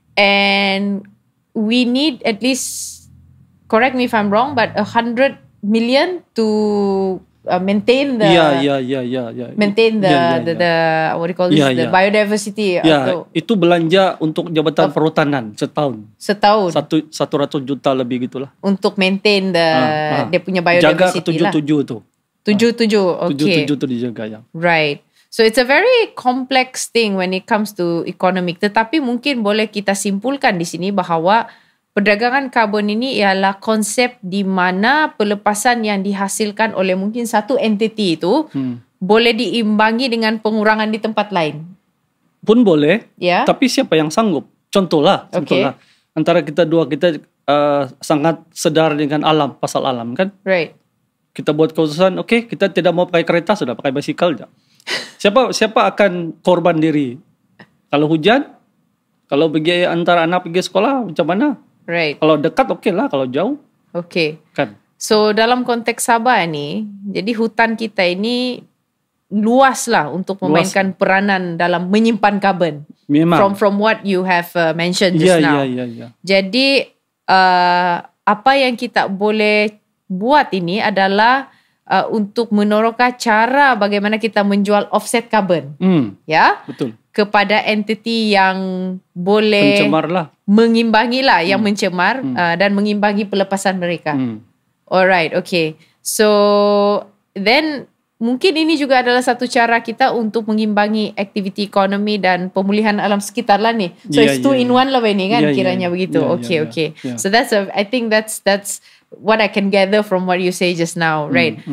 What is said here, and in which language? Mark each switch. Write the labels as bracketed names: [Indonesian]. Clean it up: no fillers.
[English] And we need at least, correct me if I'm wrong, but 100 million to maintain the maintain the what do you call this, the biodiversity. [Malay] Itu belanja untuk Jabatan Perhutanan setahun 100 juta lebih gitulah untuk [English] maintain [Malay] dia punya biodiversity. Jaga 77 tu [English] 77. Okay, [Malay] 77 tu dijaga ya. [English] Right. So it's a very complex thing when it comes to economic. [Malay] Tetapi mungkin boleh kita simpulkan di sini bahawa perdagangan karbon ini ialah konsep di mana pelepasan yang dihasilkan oleh mungkin satu entiti itu boleh diimbangi dengan pengurangan di tempat lain. Pun boleh, ya. Tapi siapa yang sanggup? Contohlah. Antara kita dua, kita sangat sedar dengan alam, pasal alam kan? [English] Right. [Malay] Kita buat keputusan, okay, kita tidak mau pakai kereta, sudah pakai basikal aja. Siapa akan korban diri? Kalau hujan, kalau pergi antara anak pergi sekolah, macam mana? [English] Right. [Malay] Kalau dekat okey lah, kalau jauh. [English] Okay. [Malay] Kan. So dalam konteks Sabah ni, jadi hutan kita ini luas lah untuk memainkan peranan dalam menyimpan karbon. Memang. [English] From what you have mentioned just now. [Malay] Ya. Jadi apa yang kita boleh buat ini adalah untuk meneroka cara bagaimana kita menjual offset karbon. Ya. Betul. Kepada entiti yang boleh mengimbangi lah, yang mencemar dan mengimbangi pelepasan mereka. [English] Alright, okay. [Malay] So then mungkin ini juga adalah satu cara kita untuk mengimbangi aktiviti ekonomi dan pemulihan alam sekitar lah ni. [English] So it's two in one [Malay] lah ni kan, kiranya begitu. [English] Okay. So I think that's what I can gather from what you say just now, right?